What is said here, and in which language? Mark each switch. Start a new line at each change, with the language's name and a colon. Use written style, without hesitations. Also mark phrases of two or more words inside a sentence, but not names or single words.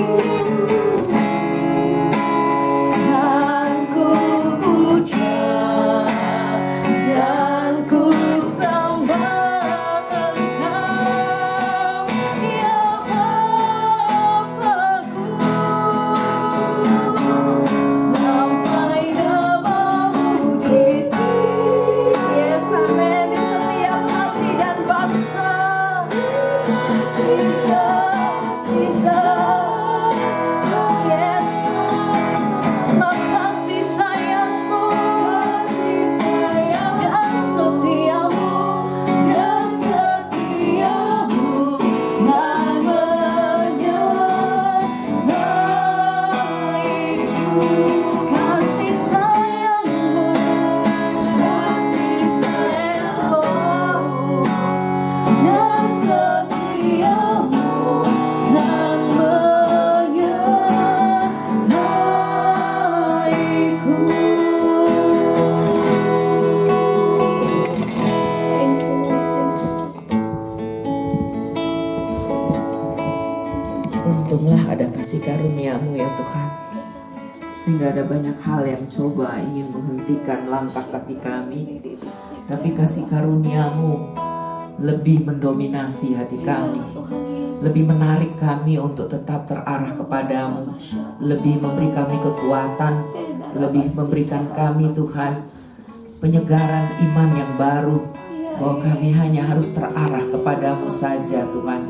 Indonesian: Kan ku puja dan ku sembah Engkau, ya Bapa-Ku, sampai nama-Mu ditinggikan. Yes, amin, di setiap hati dan bangsa.
English: Jesus, Jesus, yes.
Indonesian: Sebab kasih sayang-Mu dan setiamu kan menyertaiku. Kasih sayang-Mu, kasih sayang-Mu dan setiamu kan menyertaiku.
English: Thank you Lord, thank you Jesus.
Indonesian: Untunglah ada kasih karunia-Mu ya Tuhan, sehingga ada banyak hal yang coba ingin menghentikan langkah kaki kami, tapi kasih karunia-Mu lebih mendominasi hati kami, lebih menarik kami untuk tetap terarah kepadamu, lebih memberi kami kekuatan, lebih memberikan kami Tuhan penyegaran iman yang baru, bahwa kami hanya harus terarah kepadamu saja Tuhan.